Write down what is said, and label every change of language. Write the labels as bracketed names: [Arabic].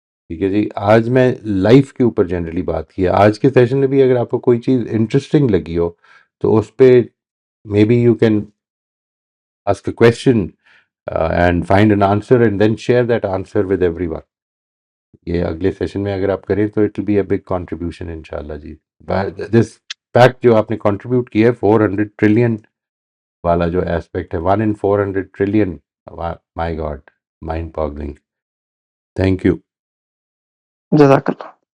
[Urdu] ٹھیک ہے جی, آج میں لائف کے اوپر جنرلی بات کی ہے. آج کے سیشن میں بھی اگر آپ کو کوئی چیز انٹرسٹنگ لگی ہو تو اس پہ [English] May be you can ask a question and find an answer and then share that answer with everyone. [Urdu] یہ اگلے سیشن میں اگر آپ کریں تو [English] it will be a big contribution [Urdu] انشاءاللہ جی. [English] this fact [Urdu] جو آپ نے کنٹریبیوٹ کیا ہے 400 ٹریلین والا جو ایسپیکٹ ہے 1 in 400 trillion, [English] My god, mind boggling. Thank you. [Urdu] جزاک اللہ.